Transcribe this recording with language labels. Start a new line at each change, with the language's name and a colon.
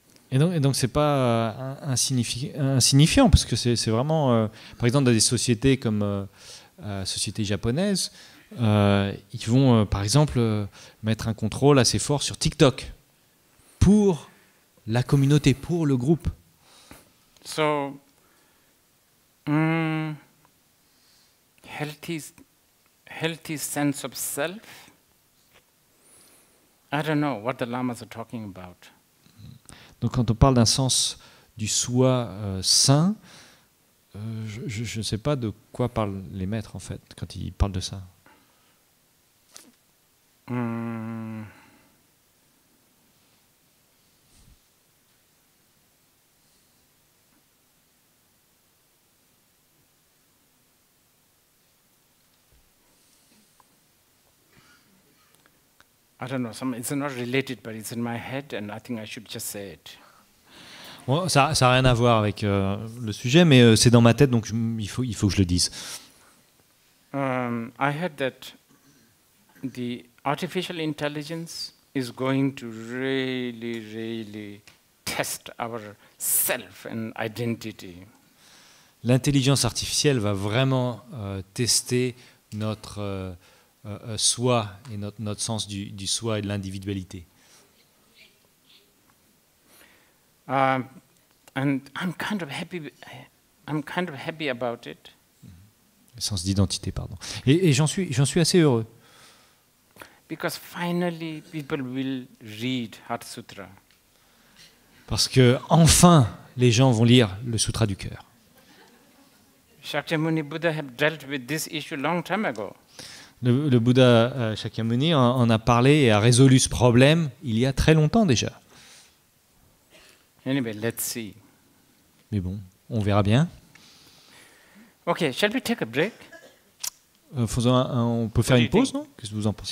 French: Et donc c'est pas insignifiant parce que c'est vraiment, par exemple, dans des sociétés comme sociétés japonaises, ils vont, par exemple, mettre un contrôle assez fort sur TikTok pour la communauté, pour le groupe.
English: So, healthy sense of self. I don't know what the lamas are talking about.
French: Donc quand on parle d'un sens du soi sain, je ne sais pas de quoi parlent les maîtres en fait quand ils parlent de ça.
English: I don't know. It's not related, but it's in my head, and I think I should just say it.
French: Bon, ça n'a rien à voir avec le sujet, mais c'est dans ma tête, donc il faut que je le dise.
English: I heard that the artificial intelligence is going to really test our self and identity.
French: L'intelligence artificielle va vraiment tester notre soi et notre sens du soi et de l'individualité.
English: And I'm kind of happy about it.
French: Le sens d'identité, pardon. Et j'en suis assez heureux.
English: Because finally people will read Heart Sutra.
French: Parce que enfin les gens vont lire le Sutra du cœur.
English: Shakyamuni Buddha have dealt with this issue long time ago.
French: Le Bouddha Shakyamuni en a parlé et a résolu ce problème il y a très longtemps déjà.
English: Anyway, let's see.
French: Mais bon, on verra bien.
English: Okay, shall we take a break?
French: On peut faire une pause, non? Qu'est-ce que vous en pensez?